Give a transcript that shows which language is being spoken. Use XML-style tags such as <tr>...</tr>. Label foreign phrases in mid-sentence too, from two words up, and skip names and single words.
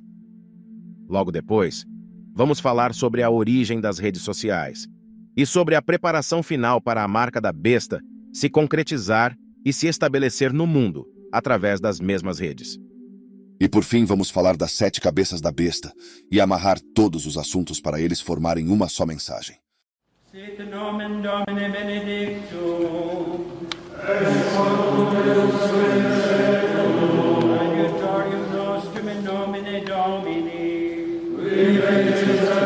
<pt>Logo depois, vamos falar sobre a origem das redes sociais e sobre a preparação final para a marca da besta se concretizar e se estabelecer no mundo através das mesmas redes. E por fim vamos falar das 7 cabeças da besta e amarrar todos os assuntos para eles formarem uma só mensagem.</pt> <la>Sit nomen Domine benedictum, adiutorium nostrum in nomine Domini,</la>